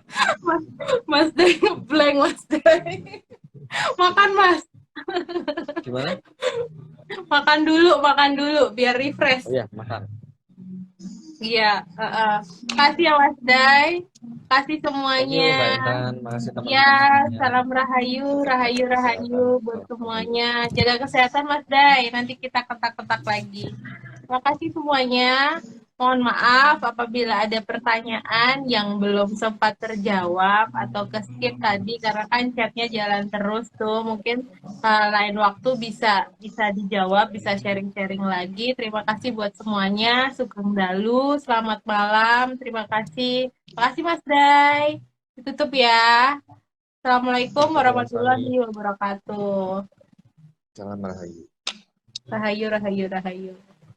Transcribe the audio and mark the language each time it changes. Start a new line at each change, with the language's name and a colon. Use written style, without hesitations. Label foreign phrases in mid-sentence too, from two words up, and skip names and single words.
Indonesian: Mas, Mas Day ngeblank Mas Day. Makan Mas, Gimana? makan dulu biar refresh. Oh ya, makan. Iya, kasih ya Mas Day, kasih
English: Thank you
Indonesian: semuanya. Mbak Intan, makasih Ya, teman-teman semuanya. salam rahayu, rahayu, rahayu Kesehatan, buat salam rahayu. semuanya. Jaga kesehatan Mas Day, nanti kita ketak-ketak lagi. Terima kasih semuanya. Mohon maaf apabila ada pertanyaan yang belum sempat terjawab atau ke skip tadi karena kan chatnya jalan terus tuh. Mungkin lain waktu bisa bisa dijawab, bisa sharing-sharing lagi. Terima kasih buat semuanya.
Javanese: Sugeng Dalu,
Indonesian: selamat malam. Terima kasih. Terima kasih Mas Day. Ditutup ya.
Arabic: Assalamualaikum Waalaikumsalam warahmatullahi
Javanese: Sami,
Arabic: wabarakatuh.
Indonesian: salam rahayu. Rahayu, rahayu, rahayu.